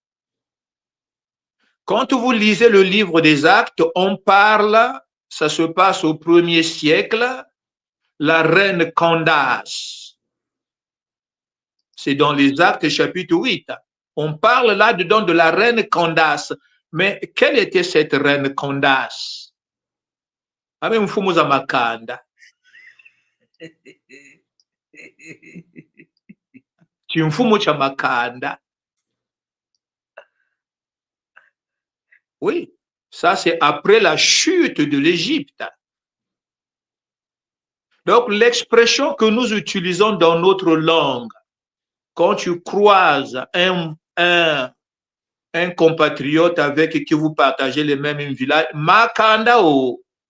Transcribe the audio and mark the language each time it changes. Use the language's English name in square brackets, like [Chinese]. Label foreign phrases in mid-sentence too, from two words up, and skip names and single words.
[French] Quand vous lisez le livre des Actes, on parle, ça se passe au 1er siècle, la reine Candace. C'est dans les Actes chapitre 8. On parle là-dedans de la reine Candace. Mais quelle était cette reine Candace? [Kongo] Ame mfumu za makanda. Chimfumu cha makanda. [French] Oui, ça c'est après la chute de l'Égypte. Donc l'expression que nous utilisons dans notre langue, quand tu croises un compatriote avec qui vous partagez les mêmes villages, makanda o.